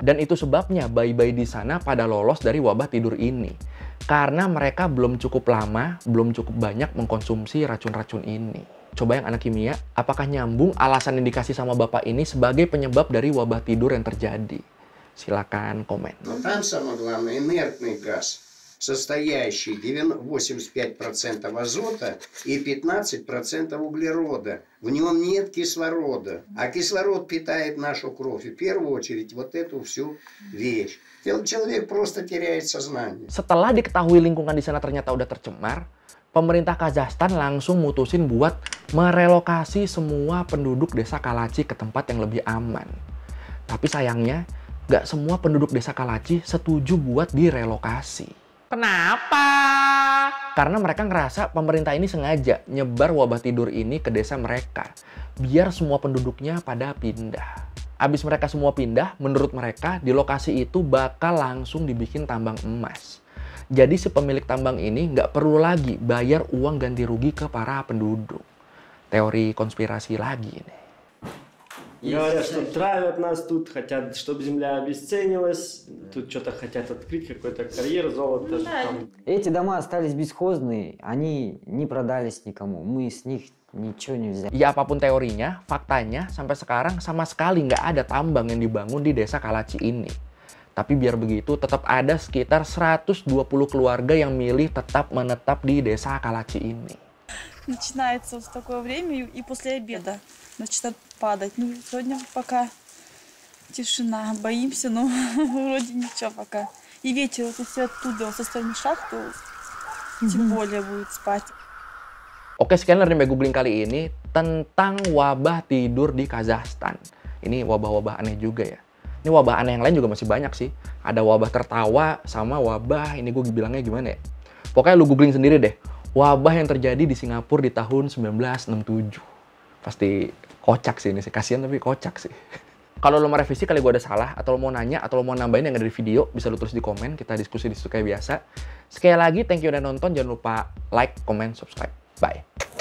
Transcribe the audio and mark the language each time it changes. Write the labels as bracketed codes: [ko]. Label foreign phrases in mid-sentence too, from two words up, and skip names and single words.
[id] Dan itu sebabnya bayi-bayi di sana pada lolos dari wabah tidur ini. Karena mereka belum cukup lama, belum cukup banyak mengkonsumsi racun-racun ini. Coba yang anak kimia, apakah nyambung alasan yang dikasih sama Bapak ini sebagai penyebab dari wabah tidur yang terjadi? Silakan komen. [ru] Там самое главное инертный газ, состоящий 85% азота и 15% углерода. В нем нет кислорода, а кислород питает нашу кровь. И в первую очередь вот эту всю вещь. Человек просто теряет сознание. [id] Setelah diketahui lingkungan di sana ternyata udah tercemar, pemerintah Kazakhstan langsung mutusin buat merelokasi semua penduduk desa Kalachi ke tempat yang lebih aman. Tapi sayangnya, nggak semua penduduk desa Kalachi setuju buat direlokasi. Kenapa? Karena mereka ngerasa pemerintah ini sengaja nyebar wabah tidur ini ke desa mereka, biar semua penduduknya pada pindah. Abis mereka semua pindah, menurut mereka di lokasi itu bakal langsung dibikin tambang emas. Jadi si pemilik tambang ini nggak perlu lagi bayar uang ganti rugi ke para penduduk. Teori konspirasi lagi nih. [ru] Говорят, что травят нас тут, хотят, чтобы земля обесценилась, тут что-то хотят открыть, какой-то карьер, золото. Эти дома остались бесхозные, они не продались никому, мы с них nичего не взяли. [id] Ya apapun teorinya, faktanya sampai sekarang sama sekali nggak ada tambang yang dibangun di desa Kalachi ini. Tapi biar begitu, tetap ada sekitar 120 keluarga yang milih tetap menetap di desa Kalachi ini. [ru] Начинается в такое время и после обеда начинает падать. Ну, сегодня пока тишина. Боимся, но вроде ничего пока. И ветер вот если оттуда, со стороны шахты, тем более будет спать. [id] Oke, sekian dari Googling kali ini tentang wabah tidur di Kazakhstan. Ini wabah-wabah aneh juga ya. Ini wabah aneh yang lain juga masih banyak sih. Ada wabah tertawa sama wabah, ini gue bilangnya gimana ya. Pokoknya lu googling sendiri deh. Wabah yang terjadi di Singapura di tahun 1967. Pasti kocak sih ini sih. Kasian tapi kocak sih. Kalau lo mau revisi kali gue ada salah, atau lo mau nanya, atau lo mau nambahin yang ada di video, bisa lo tulis di komen. Kita diskusi di situ kayak biasa. Sekali lagi, [en] thank you [id] udah nonton. Jangan lupa [en] like, comment, subscribe. [id] Bye.